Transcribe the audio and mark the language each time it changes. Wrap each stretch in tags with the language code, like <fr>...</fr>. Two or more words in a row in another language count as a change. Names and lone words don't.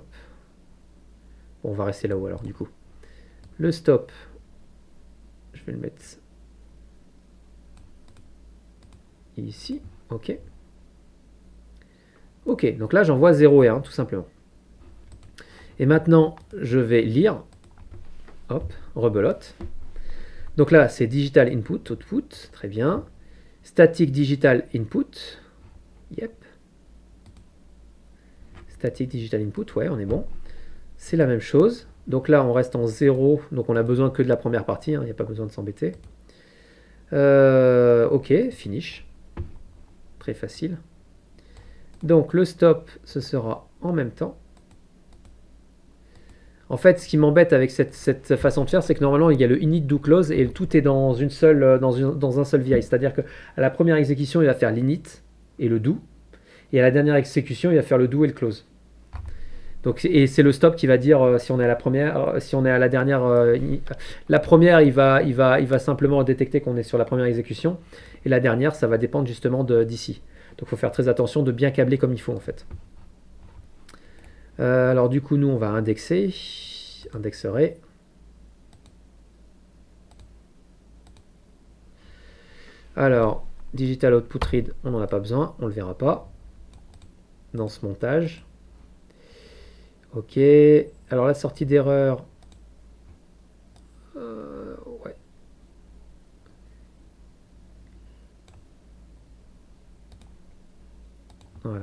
<fr>Bon, on va rester là-haut alors du coup. Le stop, je vais le mettre ici. Ok. Ok, donc là j'envoie 0 et 1 tout simplement. Et maintenant, je vais lire. Hop, rebelote. Donc là, c'est</fr> <en>digital input, output,</en> <fr>très bien.</fr> <en>Static digital input. Yep. Static digital input,</en> <fr>ouais, on est bon. C'est la même chose. Donc là, on reste en 0. Donc on a besoin que de la première partie. Il n'y a pas besoin de s'embêter. Ok, finish. Très facile. Donc le stop, ce sera en même temps. En fait, ce qui m'embête avec cette façon de faire, c'est que normalement, il y a le</fr> <en>init do close</en> <fr>et tout est dans un seul VI. C'est-à-dire qu'à la première exécution, il va faire l'init et le do. Et à la dernière exécution, il va faire le do et le close. Donc, et c'est le stop qui va dire si on est à la première, si on est à la dernière. La première, il va simplement détecter qu'on est sur la première exécution. Et la dernière, ça va dépendre justement d'ici. Donc il faut faire très attention de bien câbler comme il faut en fait. Alors du coup, nous, on va indexer. Indexerai. Alors,</fr> <en>digital output read,</en> <fr>on n'en a pas besoin, on ne le verra pas dans ce montage. Ok, alors la sortie d'erreur. Ouais. Voilà.</fr>